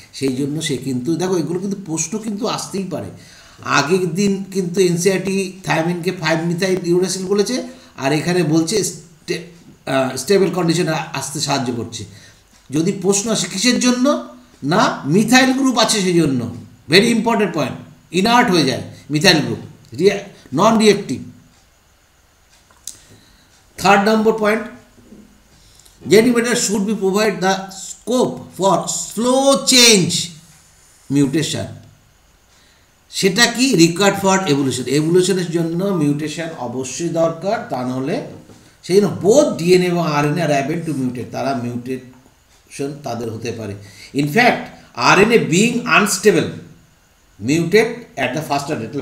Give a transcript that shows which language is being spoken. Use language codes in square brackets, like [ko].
[bn] সেই জন্য সে কিন্তু দেখো এগুলো কিন্তু প্রশ্ন কিন্তু আসতেই পারে। আগের দিন কিন্তু এনসিইআরটি থায়ামিনকে 5 মিথাইল ইউরাসিল বলেছে, আর এখানে বলছে স্টেবল কন্ডিশনে আসতে সাহায্য করছে। যদি প্রশ্ন আসে কিসের জন্য? না, মিথাইল গ্রুপ আছে সেই জন্য। ভেরি ইম্পর্টেন্ট পয়েন্ট, ইনার্ট হয়ে যায় methyl group, non reactive. [en] 3rd number point, genetic material should be provide the scope for slow change mutation. [bn] সেটা কি? [en] Required for evolution. [bn] এভলিউশনের জন্য মিউটেশন অবশ্যই দরকার, তা নাহলে সেই জন্য বোথ ডিএনএ এবং RNA [en] are able to mutate, [bn] তারা মিউটেশন তাদের হতে পারে। [en] In fact RNA being unstable mutate at the faster rate.